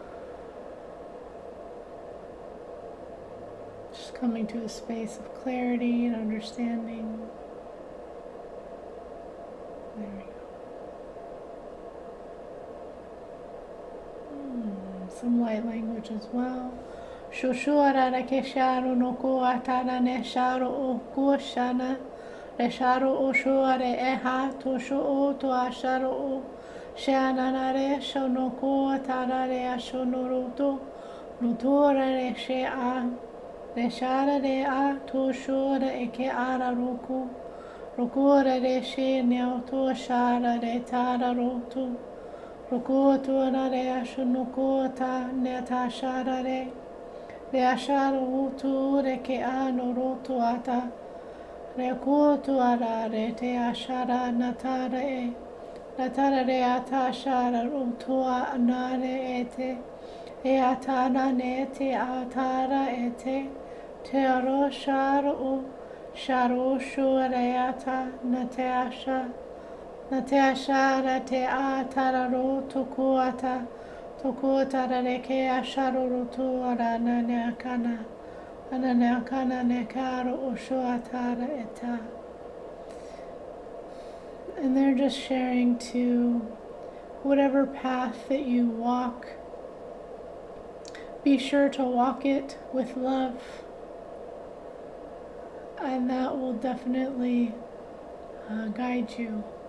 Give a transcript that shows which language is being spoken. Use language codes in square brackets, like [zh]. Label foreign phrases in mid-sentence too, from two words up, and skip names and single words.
[en] Just coming to a space of clarity and understanding. There we go. Some light language as well. Shoshora rekesharo no ko atara ne sharo o kuoshana resharo o shoare eha to sho o to asharo o shana re shono ko atara re ashonoroto notora re she a reshara re a to shora eke ara roku rokora re she ne to shara re tara roto rokotora re ashonoko ta ne ta shara re re asharo utu re ke ano roto ata re koto ara re te ashara natara e natara re ata ashara utu anare ete e atana ne te atara ete te aro sharo u sharo shore ata nate asha nate ashara te atara roto kuata Toko tarareke asharurutu aranane akana anane akana nekaro osho atara eta. And they're just sharing to whatever path that you walk, be sure to walk it with love, and that will definitely guide you.